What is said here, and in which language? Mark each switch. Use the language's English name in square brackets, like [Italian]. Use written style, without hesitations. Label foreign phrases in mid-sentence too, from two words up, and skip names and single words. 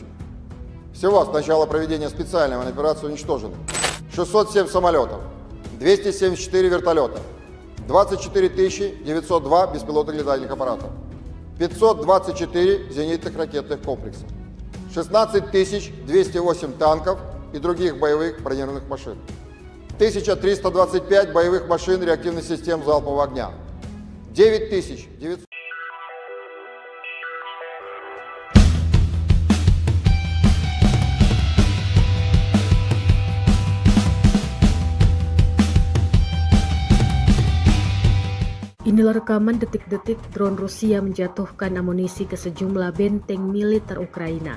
[Russian] Всего с начала проведения специальной военной операции уничтожены 607 самолетов, 274 вертолета, 24 902 беспилотных летательных аппаратов, 524 зенитных ракетных комплекса, 16 208 танков и других боевых бронированных машин, 1325 боевых машин реактивных систем залпового огня, 9900... [Indonesian] Inilah rekaman detik-detik drone Rusia menjatuhkan amunisi ke sejumlah benteng militer Ukraina.